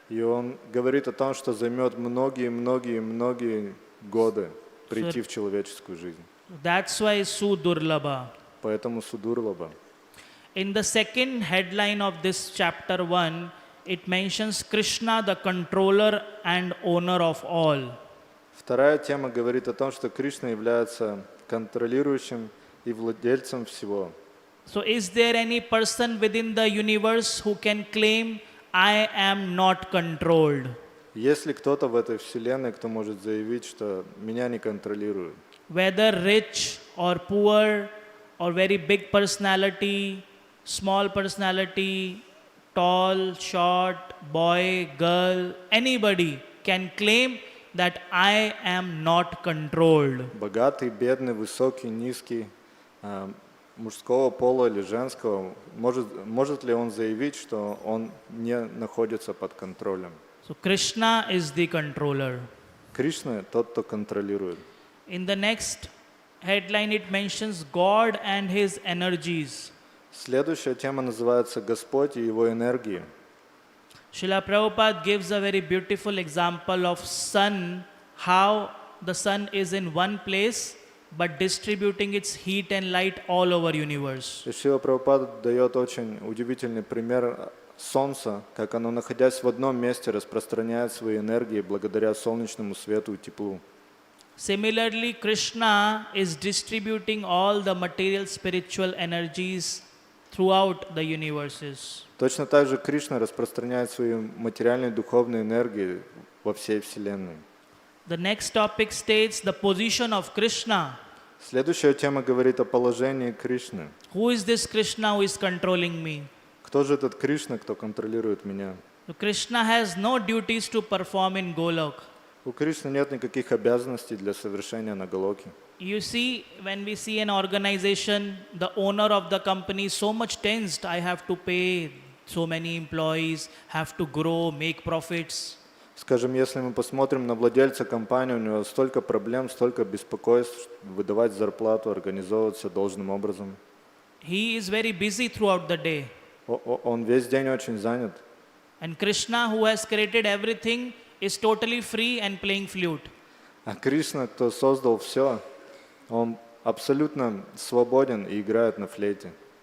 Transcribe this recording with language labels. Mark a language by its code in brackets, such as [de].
[ru] И он говорит о том, что займет многие годы прийти в человеческую жизнь. [en] That's why Sudurlabha. [ru] Поэтому Судурлаба. [en] In the second headline of this chapter 1, it mentions Krishna, the controller and owner of all. [ru] Вторая тема говорит о том, что Кришна является контролирующим и владельцем всего. [en] So is there any person within the universe who can claim, I am not controlled? [ru] Есть ли кто-то в этой вселенной, кто может заявить, что меня не контролируют? [en] Whether rich or poor or very big personality, small personality, tall, short, boy, girl, anybody can claim that I am not controlled. [ru] Богатый, бедный, высокий, низкий, мужского пола или женского, может ли он заявить, что он не находится под контролем? [en] So Krishna is the controller. [ru] Кришна тот, кто контролирует. [en] In the next headline it mentions God and his energies. [ru] Следующая тема называется «Господь и его энергии». [en] Srila Prabhupada gives a very beautiful example of sun, how the sun is in one place but distributing its heat and light all over universe. [ru] И Шрила Прабхупада дает очень удивительный пример Солнца, как оно, находясь в одном месте, распространяет свои энергии благодаря солнечному свету и теплу. [en] Similarly, Krishna is distributing all the material spiritual energies throughout the universes. [ru] Точно так же Кришна распространяет свои материальные духовные энергии во всей Вселенной. [en] The next topic states the position of Krishna. [ru] Следующая тема говорит о положении Кришны. [en] Who is this Krishna who is controlling me? [ru] Кто же этот Кришна, кто контролирует меня? [en] So Krishna has no duties to perform in Golok. [ru] У Кришны нет никаких обязанностей для совершения на Галоке. [en] You see, when we see an organization, the owner of the company is so much tensed. I have to pay so many employees, have to grow, make profits. [ru] Скажем, если мы посмотрим на владельца компании, у него столько проблем, столько беспокойств, выдавать зарплату, организовываться должным образом. [en] He is very busy throughout the day. [ru] Он весь день очень занят. [en] And Krishna, who has created everything, is totally free and playing flute. [ru] А Кришна, кто создал все, он абсолютно свободен и играет на флейте.